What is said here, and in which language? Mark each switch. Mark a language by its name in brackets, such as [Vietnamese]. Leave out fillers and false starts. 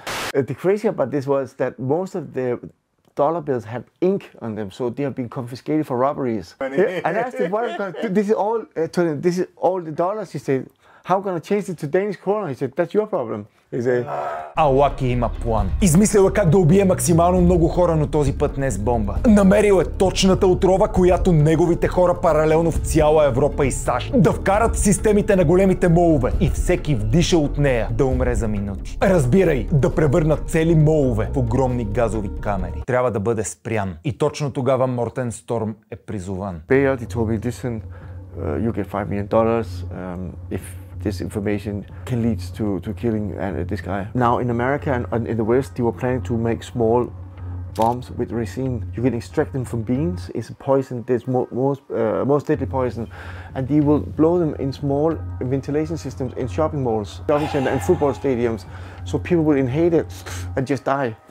[English] The crazy about this was that most of the dollar bills had ink on them, so they have been confiscated for robberies. And I said, what am I going to do? This is all the dollars. He said, how am I going to change it to Danish kroner? He said, that's your problem. [Bulgarian] Алаки има план. Измислил е как да убие максимално много хора, но този път не с бомба. Намерил е точната отрова, която неговите хора паралелно в цяла Европа и САЩ да вкарат в системите на големите молове и всеки вдиша от нея да умре за минути. Разбирай, да превърнат цели молове в огромни газови камери. Трябва да бъде спрян. И точно тогава Мортен Сторм е призован. [English] Periods, he told me, listen, you get $5 million if this information can lead to killing this guy. Now in America and in the West, they were planning to make small bombs with resin. You can extract them from beans. It's a poison. It's most deadly poison, and they will blow them in small ventilation systems in shopping malls, shopping centers, and football stadiums, so people will inhale it and just die.